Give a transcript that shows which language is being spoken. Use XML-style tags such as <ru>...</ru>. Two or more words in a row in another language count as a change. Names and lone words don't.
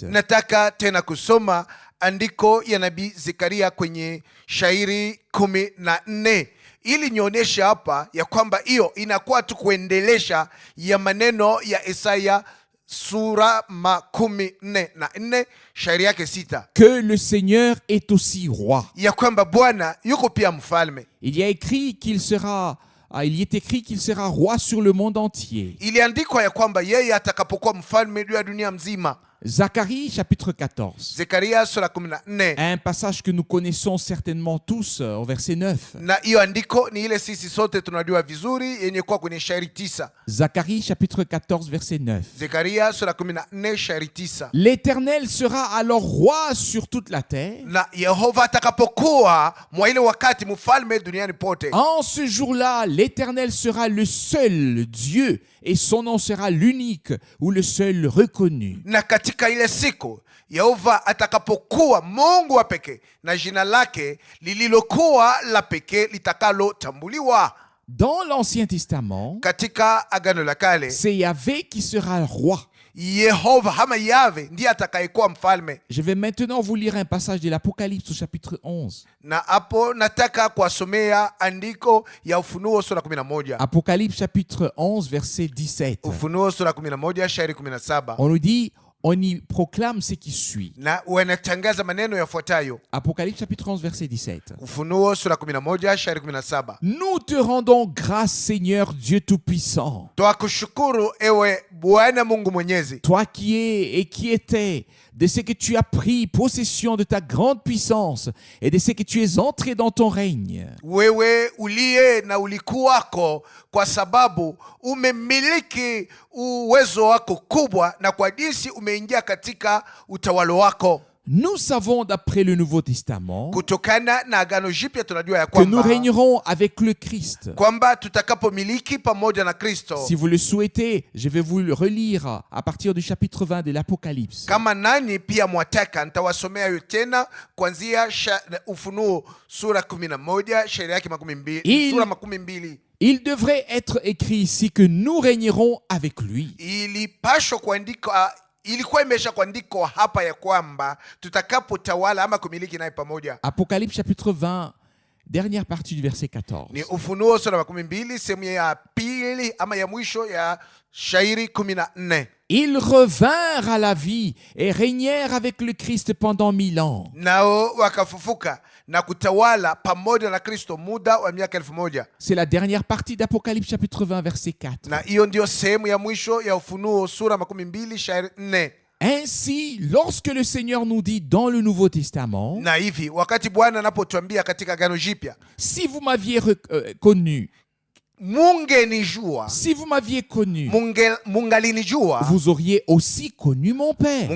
<sw>Nataka tena kusoma andiko ya nabii Zekaria kwenye shairi 14 ili nionyeshe hapa ya kwamba hiyo inakuwa tu kuendelesha ya maneno ya Isaya sura 14 shairi yake 6,</sw> <fr>que le Seigneur est aussi roi.</fr> <sw>ya kwamba Bwana yuko pia mfalme.</sw> <fr>Il est écrit qu'il sera roi sur le monde entier.</fr> <sw>Iliandikwa ya kwamba yeye atakapokuwa mfalme juu ya dunia mzima.</sw> <fr>Zacharie chapitre 14.</fr> <sw>Zekaria sura 14.</sw> <fr>Un passage que nous connaissons certainement tous au verset 9.</fr> <sw>Na hiyo andiko ni ile sisi sote tunajua vizuri yenye kuwa kwenye shairi 9.</sw> <fr>Zacharie chapitre 14 verset 9.</fr> <sw>Zekaria sura 14 shairi 9.</sw> <fr>L'Éternel sera alors roi sur toute la terre.</fr> <sw>Na Yehova atakapokuwa mwa ile wakati mfalme duniani pote.</sw> <fr>En ce jour-là, l'Éternel sera le seul Dieu et son nom sera l'unique ou le seul reconnu.</fr> <sw>Na katika ile siku Yehova atakapokuwa Mungu wa pekee na jina lake lililokuwa la pekee litakalotambuliwa.</sw> <fr>Dans l'Ancien Testament,</fr> <sw>Katika Agano la Kale,</sw> <fr>c'est Yahvé qui sera roi.</fr> <sw>Yehova ama Yahve ndiye atakayekuwa mfalme.</sw> <fr>Je vais maintenant vous lire un passage de l'Apocalypse au chapitre 11.</fr> <sw>Na hapo nataka kuwasomea andiko ya Ufunuo sura 11.</sw> <fr>Apocalypse chapitre 11 verset 17.</fr> <sw>Ufunuo sura 11 shairi 17.</sw> <fr>On nous dit, on y proclame ce qui suit.</fr> <sw>Na wanatangaza maneno yafuatayo.</sw> <fr>Apocalypse chapitre 11 verset 17.</fr> <sw>Ufunuo sura 11 shairi 17.</sw> <fr>Nous te rendons grâce, Seigneur Dieu Tout-Puissant.</fr> <sw>Twakushukuru ewe Bwana Mungu Mwenyezi.</sw> <fr>Toi qui es et qui étais, de ce que tu as pris possession de ta grande puissance et de ce que tu es entré dans ton règne.</fr> <sw>Wewe uliye na ulikuwako, kwa sababu umemiliki uwezo wako kubwa na kwa jinsi umeingia katika utawalo wako.</sw> <fr>Nous savons d'après le Nouveau Testament</fr> <sw>Kutokana na Agano Jipya tunajua ya</sw> <fr>que nous</fr> <sw>kwamba</sw> <fr>régnerons avec le Christ.</fr> <sw>kwamba tutakapomiliki pamoja na Kristo.</sw> <fr>Si vous le souhaitez, je vais vous le relire à partir du chapitre 20 de l'Apocalypse.</fr> <sw>Kama nani pia mwataka, nitawasomea hiyo tena kuanzia Ufunuo sura 11 shairi yake 12, sura 12.</sw> <fr>Il devrait être écrit ici que nous régnerons avec lui.</fr> <sw>Ilipashwa kuandikwa, ilikuwa imesha kuandikwa hapa ya kwamba tutakapotawala ama kumiliki naye pamoja.</sw> <fr>Apocalypse chapitre 20, dernière partie du verset 14.</fr> <sw>Ni Ufunuo sura 12 sehemu ya pili ama ya mwisho ya shairi 14.</sw> <fr>Ils revinrent à la vie et régnèrent avec le Christ pendant 1000 ans.</fr> <sw>Nao wakafufuka na kutawala pamoja na Kristo muda wa miaka 1000.</sw> <fr>C'est la dernière partie d'Apocalypse chapitre 20 verset 4.</fr> <sw>Na hiyo ndio sehemu ya mwisho ya Ufunuo sura 12 shairi 4.</sw> <fr>Ainsi, lorsque le Seigneur nous dit dans le Nouveau Testament,</fr> <sw>Na hivi wakati Bwana anapotuambia katika Agano Jipya,</sw> <fr>si vous m'aviez connu,</fr> <sw>mungenijua,</sw> <fr>si vous m'aviez connu,</fr> <sw>mungalinijua,</sw> <fr>vous auriez aussi connu mon Père.</fr>